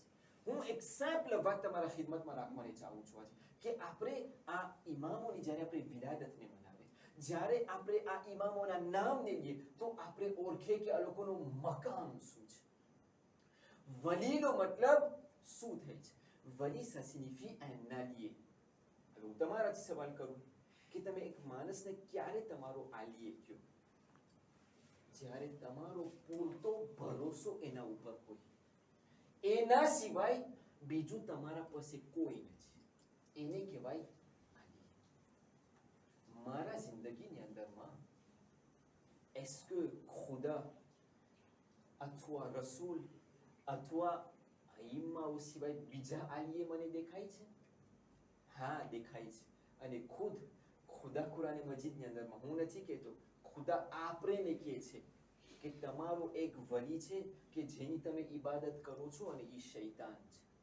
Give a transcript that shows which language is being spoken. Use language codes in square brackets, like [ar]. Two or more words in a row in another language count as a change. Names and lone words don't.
[gu] હું એક સિમ્પલ વાત તમારા ખિદમતમાં રાખવાની ચાહું છું આજે કે આપણે આ ઇમામોની જ્યારે આપણે વિલાદતને મનાવે, જ્યારે આપણે આ ઇમામોના નામને લઈએ તો આપણે ઓળખે કે આ લોકોનું મકામ શું છે. વલીનો મતલબ શું થાય છે? [fr] વલી ça signifie un allié. [gu] હવે હું તમારાથી સવાલ કરું કે તમે એક માણસને ક્યારે તમારો આલિએ કયો? જ્યારે તમારો પૂરતો ભરોસો એના ઉપર હોય, એના સિવાય બીજું તમારા પાસે કોઈ નથી, એને કહેવાય આલિએ. મારા જિંદગીની અંદરમાં [fr] est-ce que [gu] ખુદા અથવા રસૂલ અથવા અઈમ્માઓ સિવાય બીજા આલિએ મને દેખાય છે? હા, દેખાય છે. અને ખુદા કુરાન મજીદની અંદરમાં, હું નથી કહેતો, ખુદા આપણે કહે છે કે તમારો એક વલી છે કે જેની તમે ઇબાદત કરો છો અને એ શૈતાન છે.